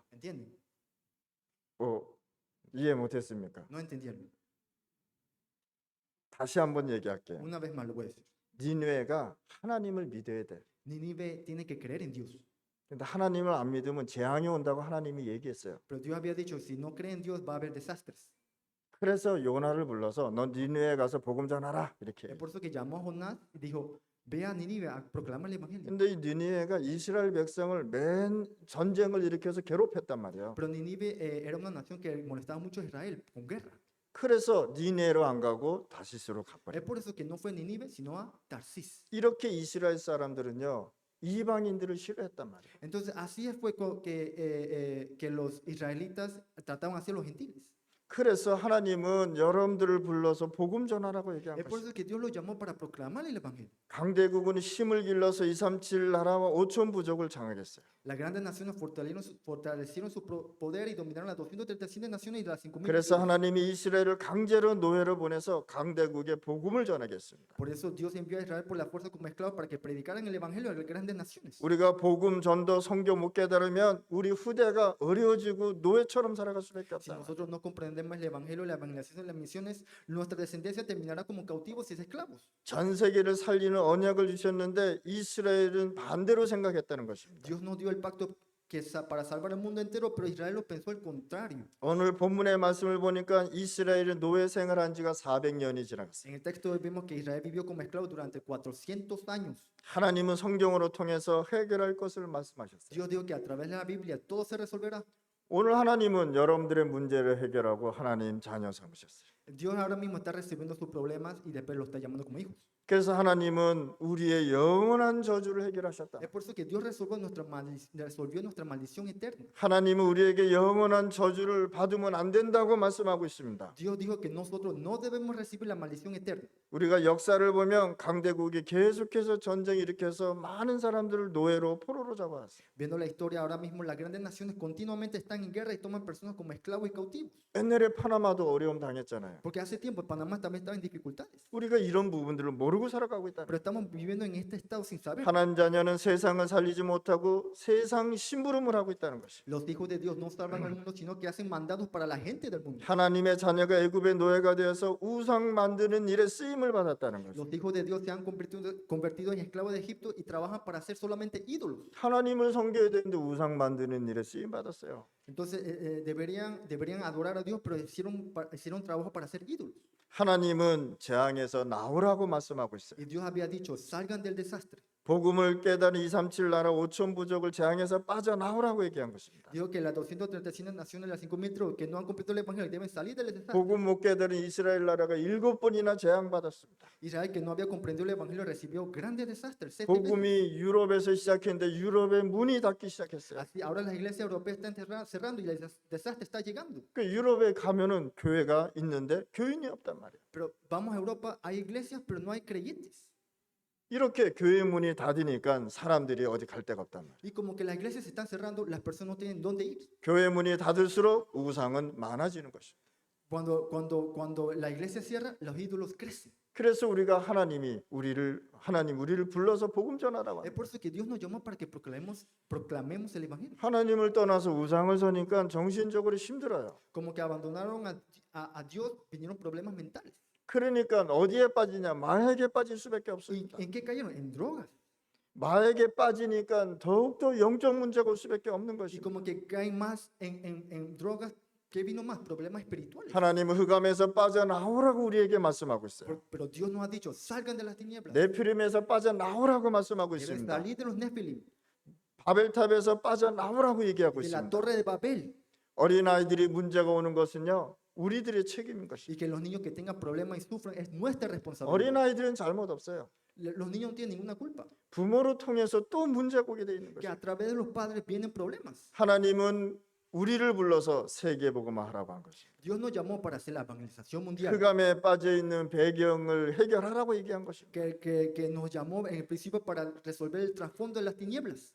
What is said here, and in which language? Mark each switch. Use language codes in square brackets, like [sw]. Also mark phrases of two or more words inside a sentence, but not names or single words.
[es] ¿Entienden? [ko] 이해 못했습니까? [es] No entendieron. [ko] 다시 한번 얘기할게요. [es] Una vez más lo voy a decir. [ko] 니느웨가 하나님을 믿어야 돼. [es] Nínive tiene que creer en Dios. [ko] 근데 하나님을 안 믿으면 재앙이 온다고 하나님이 얘기했어요. [es] Pero Dios había dicho, si no creen en Dios va a haber desastres. [ko] 그래서 요나를 불러서 너 니느웨 가서 복음 전하라 이렇게. [es] Es por eso que llamó a Jonás y dijo, ve a Nínive a proclamar el evangelio. [ko] 근데 이 니느웨가 이스라엘 백성을 맨 전쟁을 일으켜서 괴롭혔단 말이에요. [es] Pero Nínive era una nación que molestaba mucho a Israel con guerra. [ko] 그래서 니느웨로 안 가고 다시스로 Es 가버려요. [es] por eso que no fue a Nínive, sino a Tarsis. [ko] 이렇게 이스라엘 사람들은요 이방인들을 싫어했단 말이에요. [es] Entonces así fue que los israelitas trataban así a los gentiles. [ko] 그래서 하나님은 여러분들을 불러서 복음 전하라고 얘기한 [es] Es por [ko] 것이죠. [es] eso que Dios los llamó para proclamar el evangelio. [ko] 강대국은 힘을 길러서 237 나라와 5천 부족을 장악했어요. [es] Las grandes naciones fortalecieron su poder y dominaron las 237 naciones y las 5,000. [ko] 그래서 하나님이 이스라엘을 강제로 노예로 보내서 강대국에 복음을 전하겠습니다. [es] Por eso Dios envió a Israel por la fuerza como esclavos para que predicaran el evangelio a las grandes naciones. [ko] 우리가 복음 전도 성경 못 깨달으면 우리 후대가 어려워지고 노예처럼 살아갈 수밖에 Si 없다. [es] nosotros no comprendemos el evangelio, la evangelización, las misiones, nuestra descendencia terminará como cautivos y esclavos. [ko] 전 세계를 살리는 언약을 주셨는데 이스라엘은 반대로 생각했다는 것입니다. [es] Dios nos dio el pacto para salvar el mundo entero, pero Israel lo pensó al contrario. [ko] 오늘 본문의 말씀을 보니까 이스라엘은 노예 생활한 지가 400년이 지나갔어요. [es] En el texto vemos que Israel vivió como esclavo durante 400 años. [ko] 하나님은 성경으로 통해서 해결할 것을 말씀하셨어요. [es] Dios dijo que a través de la Biblia todo se resolverá. [ko] 오늘 하나님은 여러분들의 문제를 해결하고 하나님 자녀 삼으셨어요. [es] Dios ahora mismo está resolviendo sus problemas y después lo está llamando como hijos. [ko] 그래서 하나님은 우리의 영원한 저주를 해결하셨다. [es] Es por eso que Dios resolvió nuestra maldición eterna. [ko] 하나님은 우리에게 영원한 저주를 받으면 안 된다고 말씀하고 있습니다. [es] Dios dijo que nosotros no debemos recibir la maldición eterna. [ko] 우리가 역사를 보면 강대국이 계속해서 전쟁 일으켜서 많은 사람들을 노예로 포로로 잡아왔어요. [es] Viendo la historia ahora mismo, las grandes naciones continuamente están en guerra y toman personas como esclavos y cautivos. [ko] 옛날에 파나마도 어려움 당했잖아요. [es] Porque hace tiempo Panamá también estaba en dificultades. [ko] 우리가 이런 부분들을 모르고 살아가고 있다는 [es] Pero estamos viviendo en este estado sin saber. [ko] 하나님 자녀는 세상을 살리지 못하고 세상 심부름을 하고 있다는 것이. [es] Los hijos de Dios no salvan al mundo, sino que hacen mandados para la gente del mundo. [ko] 하나님의 자녀가 애굽의 노예가 되어서 우상 만드는 일에 쓰임을 받았다는 것이. [es] Los hijos de Dios se han convertido en esclavos de Egipto y trabajan para hacer solamente ídolos. [ko] 하나님을 섬겨야 되는데 우상 만드는 일에 쓰임 받았어요. [es] Entonces deberían adorar a Dios, pero hicieron trabajo para hacer ídolos. [ko] 하나님은 재앙에서 나오라고 말씀하고 있어요. [es] Y Dios había dicho, salgan del desastre. [ko] 복음을 깨달은 237 나라 5천 부족을 재앙에서 빠져나오라고 얘기한 것입니다. [es] Dijo que las 237 naciones, las 5.000 tribus que no han cumplido el evangelio deben salir del desastre. [ko] 복음 못 깨달은 이스라엘 나라가 7번이나 재앙받았습니다. [es] Israel, que no había comprendido el evangelio, recibió grandes desastres. 7 veces. [ko] 복음이 유럽에서 시작했는데 유럽의 문이 닫기 시작했어요. [es] Así, ahora las iglesias europeas están cerrando y el desastre está llegando. [ko] 그 유럽에 가면은 교회가 있는데 교인이 없단 말이에요. [es] Pero vamos a Europa, hay iglesias, pero no hay creyentes. [ko] 이렇게 교회 문이 닫으니까 사람들이 어디 갈 데가 없단 말이에요. [es] Y como que las iglesias se están cerrando, las personas no tienen dónde ir. [ko] 교회 문이 닫을수록 우상은 많아지는 것입니다. [es] Cuando la iglesia cierra, los ídolos crecen. [ko] 그래서 우리가 하나님 우리를 불러서 복음 전하라고 Es 합니다. [es] por eso que Dios nos llamó para que proclamemos el evangelio. [ko] 하나님을 떠나서 우상을 서니까 정신적으로 힘들어요. [es] Como que abandonaron a Dios, vinieron problemas mentales. [ko] 그러니까 어디에 빠지냐? 마약에 빠질 수밖에 ¿Y 없습니다. [es] en qué cayeron? En drogas. [ko] 마약에 빠지니까 더욱더 영적 문제가 올 수밖에 없는 Y 것입니다. [es] como que caen más en drogas, ¿qué vino más? Problemas espirituales. [ko] 하나님은 흑암에서 빠져나오라고 우리에게 말씀하고 있어요. [es] Pero Dios nos ha dicho, salgan de las tinieblas. [ko] 네피림에서 빠져나오라고 말씀하고 Deben 있습니다. [es] salir de los Nefilim, [ko] 바벨탑에서 빠져나오라고 얘기하고 [es] de la [ko] 있습니다. [es] torre de Babel. [ko] 어린아이들이 문제가 오는 것은요, 우리들의 책임인 Y 것입니다. [es] que los niños que tengan problemas y sufran es nuestra responsabilidad. [ko] 어린아이들은 잘못 없어요. [es] Los niños no tienen ninguna culpa. [ko] 부모로 통해서 또 문제가 오게 돼 있는 Que 것입니다. [es] a través de los padres vienen problemas. [ko] 하나님은 우리를 불러서 세계복음화 하라고 한 것입니다. [es] Dios nos llamó para hacer la evangelización mundial. [ko] 흑암에 빠져 있는 배경을 해결하라고 얘기한 것입니다. [es] Que nos llamó en el principio para resolver el trasfondo de las tinieblas.